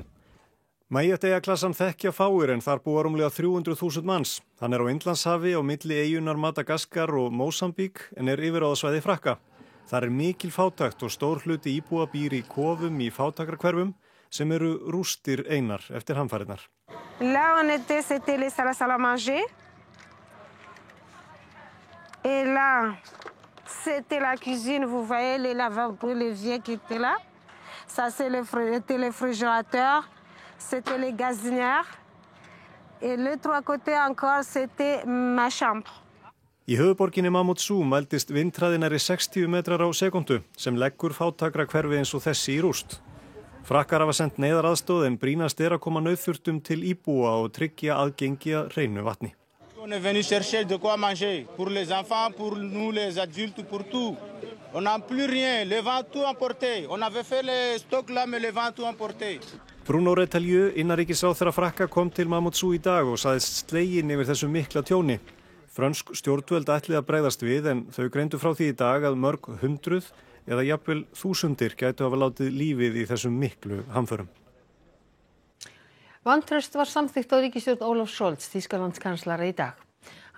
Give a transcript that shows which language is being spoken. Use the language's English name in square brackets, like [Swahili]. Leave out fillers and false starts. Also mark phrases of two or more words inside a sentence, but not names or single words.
[Icelandic] Mayotte-eyjaklassan þekkja fáir en þar búa rúmlega 300.000 manns. Hann á Indlandshafi á milli eyjunar Madagaskar og Mósambík en yfirráðasvæði Frakka. Þar mikil fátækt og stór hluti íbúa býr í kofum í fátækrahverfum sem eru rústir einar eftir hamfarirnar. [French] Là on était, c'était les salles à manger. Et là, c'était la cuisine, vous voyez les lavabos, les vieux qui étaient là. Ça c'était les réfrigérateurs. C'était les gazinières et l'autre côté encore c'était ma chambre. [Icelandic] Í höfuðborginni Mamoudzou mældist vindhraði nærri 60 metrar á sekúndu sem leggur fátækrahverfi eins og þessi í rúst. Frakkar hafa sent neyðaraðstoð en brýnast að koma nauðþurftum til íbúa og tryggja aðgengi að hreinu vatni. [French] On est venu chercher de quoi manger pour les enfants, pour nous les adultes, pour tout. On n'a plus rien, le vent tout emporté. On avait fait les stocks là mais le vent tout emporté. [Icelandic] Bruno Retailleau, innanríkisráðherra Frakka kom til Mamoudzou í dag og sagðist sleginn yfir þessu mikla tjóni. Frönsk stjórnvöld ætluðu að bregðast við en þau greindu frá því í dag að mörg hundruð eða jafnvel þúsundir gætu hafa látið lífið í þessum miklu hamförum. Vantraust var samþykkt á ríkisstjórn Ólafs Scholz, Þýskalandskanslara í dag.